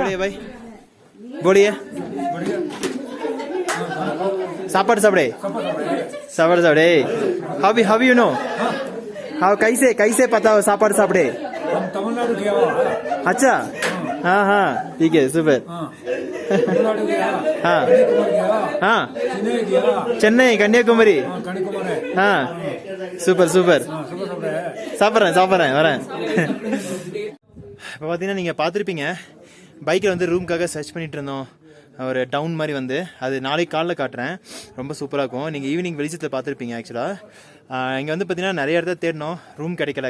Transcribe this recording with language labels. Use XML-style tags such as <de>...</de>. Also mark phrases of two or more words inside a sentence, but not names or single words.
<hi>बोलिए भाई, बोलिए.</hi> <ta>சாப்பாடு சாப்பாடே.</ta> <en>How you know? How</en> <hi>कैसे पता हो</hi> <ta>சாப்பாடு சாப்பாடே?</ta> <hi>हम तमिलनाडु गया हुआ. अच्छा, हाँ ठीक है, सुपर. तमिलनाडु गया. हाँ हाँ, चेन्नई गया. चेन्नई, कन्याकुमारी. हाँ,</hi> <ta>சூப்பர். சாப்பிட்றேன் வரேன். இப்போ பார்த்தீங்கன்னா நீங்கள் பார்த்துருப்பீங்க, பைக்கில் வந்து ரூமுக்காக சர்ச் பண்ணிகிட்டு இருந்தோம். ஒரு டவுன் மாதிரி வந்து அது நாளைக்கு காலைல காட்டுறேன், ரொம்ப சூப்பராக இருக்கும். நீங்கள் ஈவினிங் வெளிச்சத்தில் பார்த்துருப்பீங்க. ஆக்சுவலாக இங்கே வந்து பார்த்தீங்கன்னா நிறைய இடத்த தேடினோம், ரூம் கிடைக்கல.</ta>